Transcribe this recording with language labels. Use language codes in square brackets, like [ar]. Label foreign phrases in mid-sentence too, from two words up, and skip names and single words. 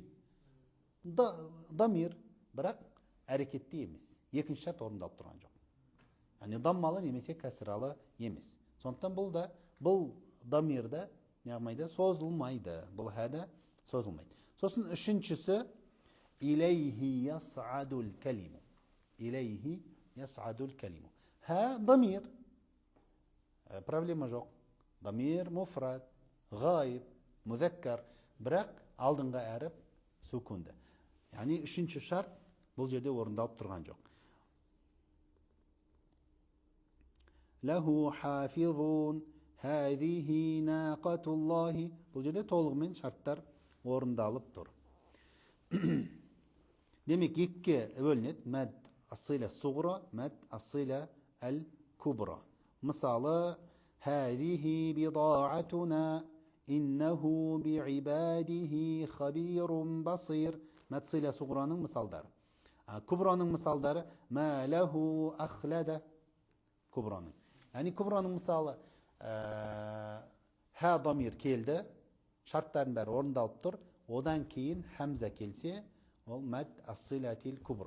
[kk] Дамир, бірақ әрекетті емес. Екінші шарт орындалып тұрған жоқ. Яғни даммалы немесе кәсіралы емес. Сондықтан бұл дамирді созылмайды. Бұл хәді созылмайды. Сосын үшіншісі, [ar] إليه يصعد الكلم. إليه يصعد الكلم. [kk] Дамир. Проблема жоқ. Дамир, муфрад, ғайып, музаккар. Бірақ алдыңғы әріп сүкунді. Яғни үшінші шарт бұл жерде орындалып тұрған жоқ. [ar] له حافظون، هذه ناقة الله. [kk] Бұл жерде толығымен шарттар орындалып тұр. Демек, екке бөлінеді. [ar] مد الصلة الصغرى، مد الصلة الكبرى. [kk] Мысалы, [ar] هذه بضاعتنا، إنه بعباده خبير بصير. [kk] Мәд сила суғраның мысалдары. Кубраның мысалдары, [ar] ما له أخلده. [kk] Кубраның. Яғни кубраның мысалы, дамир келді, шарттардың бәрі орындалып тұр, одан кейін хамза келсе, ол [ar] مد الصلة الكبرى.